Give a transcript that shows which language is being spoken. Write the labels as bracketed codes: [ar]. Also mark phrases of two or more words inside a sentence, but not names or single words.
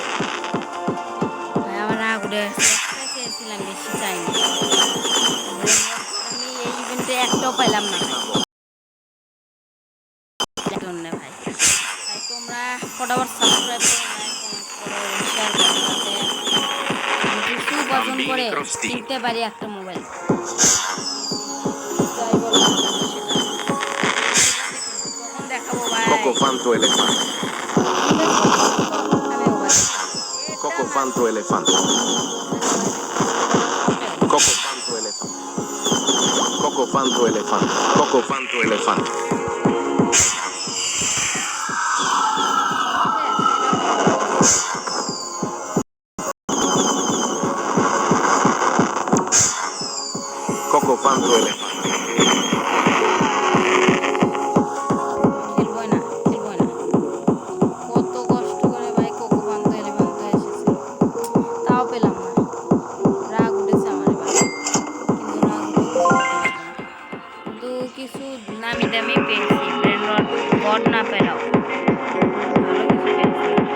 [bn] ভাই আমার রাগ উঠে গেছে একটা চেয়েছিলাম বেশি চাইনি আমি এই ইভেন্টে একটাও পাইলাম না ভাই জন্য ভাই তাই তোমরা ফটাফট সাবস্ক্রাইব করো [en] like comment [bn] করো এবং শেয়ার করো যাতে আমি কিছু উপার্জন করে কিনতে পারি একটা মোবাইল যাই বলো না কেন সেটা তখন দেখাবো ভাই Coco Fanto Elefante. আমি মোবাইল Coco Fanto Elefante. Coco Fanto Elefante. Coco Fanto Elefante. Coco Fanto Elefante. Coco Fanto Elefante. খেলবই না কত কষ্ট করে ভাই কোকো পান্তো এলিফ্যান্তো এসেছে তাও পেলাম না রাগ উঠেছে আমার এবার কিন্তু রাগ উঠে কিছু করতে পারবো না কিন্তু কিছু নামি দামি পেয়েছি [en] brain rod god [bn] না পেলাও ভালো কিছু পেয়েছি